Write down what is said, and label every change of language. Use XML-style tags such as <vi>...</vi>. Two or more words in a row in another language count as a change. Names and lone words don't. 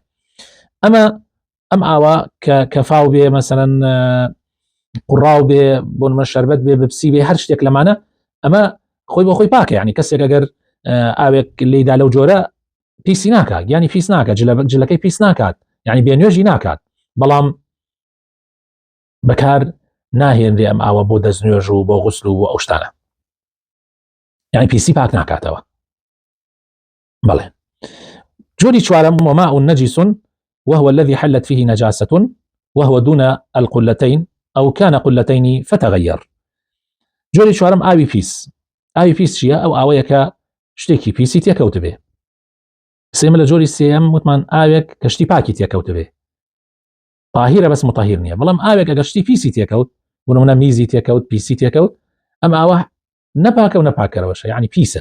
<ckb>ئەم ئاوە کە کەفاو بێ، مەسەلەن قوڕاو بێ، بۆ نمونە شەربەت بێ، بپسی بێ، هەر شتێک لەمانە، ئەمە خۆی بۆ خۆی پاکە، یعنی کەسێک ئەگەر ئاوێک لێیدا لەو جۆرە پیسی ناکات، یعنی پیس ناکات، جلەکەی پیس ناکات، یعنی بێنوێژی ناکات، بەڵام بەکار ناهێنرێ ئەم ئاوە بۆ دەستنوێژ و بۆ غوسل و بۆ ئەو شتانە، یعنی پیسی پاک ناکاتەوە. بەڵێ. جۆری چوارەم</ckb> <ar>وماء نجس وهو الذي حلت فيه نجاسة وهو دون القلتين أو كان قلتين فتغير.</ar> <ckb>جۆری چوارەم ئاوی پیس. ئاوی پیس چییە؟ ئەو ئاوەیە کە شتێکی پیسی تێکەوت بێ. سێمە لە جۆری سێم وتمان ئاوێک کە شتی پاکی تێکەوت بێ. طاهیرە بەس مطهیر نییە، بەڵام ئاوێک ئەگەر شتی پیسی تێکەوت، بنمونە میزی تێکەوت، پیسی تێکەوت، ئەم ئاوە نەپاکە و نەپاکەرەوەشە، یعنی پیسە.</ckb>